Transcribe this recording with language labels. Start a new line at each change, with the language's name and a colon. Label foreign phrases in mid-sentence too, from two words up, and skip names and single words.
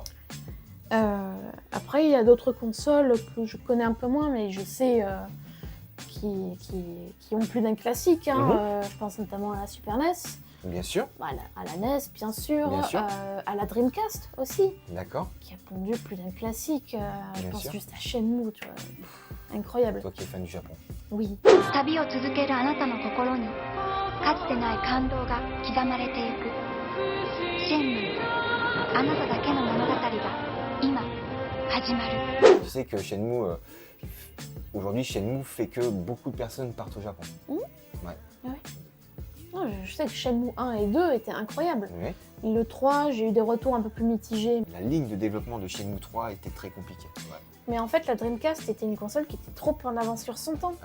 French: Après, il y a d'autres consoles que je connais un peu moins, mais je sais qui ont plus d'un classique. Je pense notamment à la Super NES. Bien sûr. À la NES, bien sûr. Bien sûr. À la Dreamcast aussi. D'accord. Qui a pondu plus d'un classique. Je Bien pense sûr. juste à Shenmue, tu vois. Incroyable. Toi qui es fan du Japon. Oui.
Japanese: 旅を続けるあなたの心にかつてない感動が刻まれていくシェンムーあなただけの物語が今始まる
French: Je sais que Shenmue, aujourd'hui Shenmue fait que beaucoup de personnes partent au Japon. Non, je sais que Shenmue 1 et 2 étaient incroyables. Oui. Le 3, j'ai eu des retours un peu plus mitigés. La ligne de développement de Shenmue 3 était très compliquée. Mais en fait, la Dreamcast était une console qui était trop en avance sur son temps.